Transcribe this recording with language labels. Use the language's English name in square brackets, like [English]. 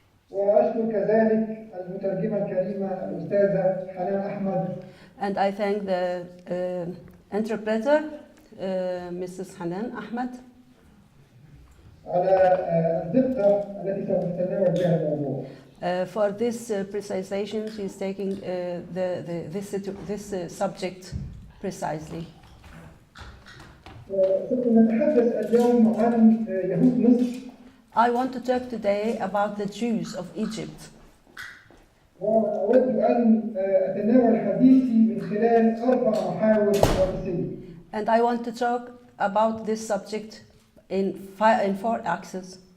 [Arabic] وأشكر كذلك المترجمة الكريمة الأستاذة حنان أحمد. [English] And I thank the interpreter, Mrs. Hanan Ahmed. [Arabic] على الدقة التي سوف تتناول بها الموضوع. [English] For this precisation, she is taking this subject precisely. [Arabic] سوف نتحدث اليوم عن يهود مصر. [English] I want to talk today about the Jews of Egypt. [Arabic] وأود أن أتناول حديثي من خلال 4 محاور رئيسية. [English] And I want to talk about this subject in 4 axes.